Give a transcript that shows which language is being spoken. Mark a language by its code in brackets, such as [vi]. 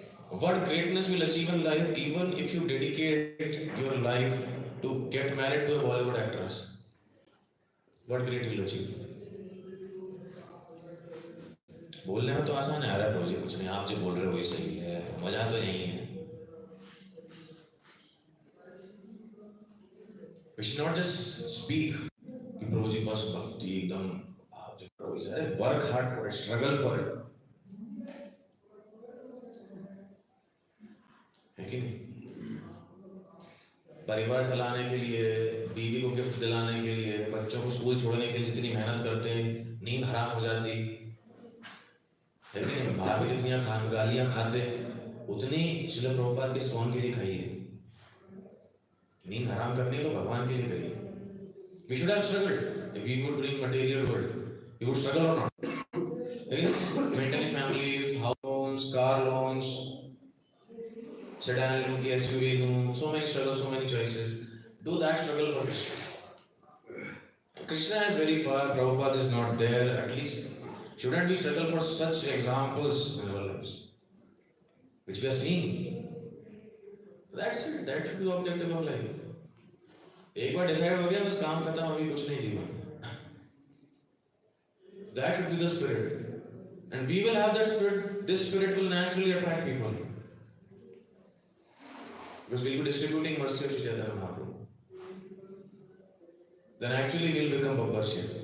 [en] What greatness will achieve in life even if you dedicate your life to get married to a Bollywood actress? What great will achieve? [hi] बोलने में तो आसान है, अरे प्रभु जी कुछ नहीं, आप जो बोल रहे हो वही सही है, मजा तो यही है. [en] We should not just speak [hi] कि प्रभु जी बस भक्ति एकदम आप जो प्रभु जी, अरे [en] work hard for it, struggle for it. [hi] है कि नहीं? परिवार चलाने के लिए, बीवी को गिफ्ट दिलाने के लिए, बच्चों को स्कूल छोड़ने के लिए जितनी मेहनत करते हैं, नींद हराम हो जाती है कि नहीं? बाहर में जितनी गालियां खाते उतनी श्रील प्रभुपाद के ISKCON के लिए खाइए. नींद हराम करनी तो भगवान के लिए करिए. [en] We should have struggled. If we would bring material world, we would struggle or not? Maintaining families, house loans, car loans, sedan loan, SUV loan, so many struggles, so many choices. Do that struggle for Krishna. Krishna is very far, Prabhupada is not there. At least shouldn't we struggle for such examples in our lives, which we are seeing? That's it. That should be the objective of life. [hi] एक बार decide हो गया बस काम खत्म, अभी कुछ नहीं जीवन. [en] That should be the spirit, and we will have that spirit. This spirit will naturally attract people because we'll be distributing mercy of Chaitanya Mahaprabhu. Then actually we'll become Babbarshya.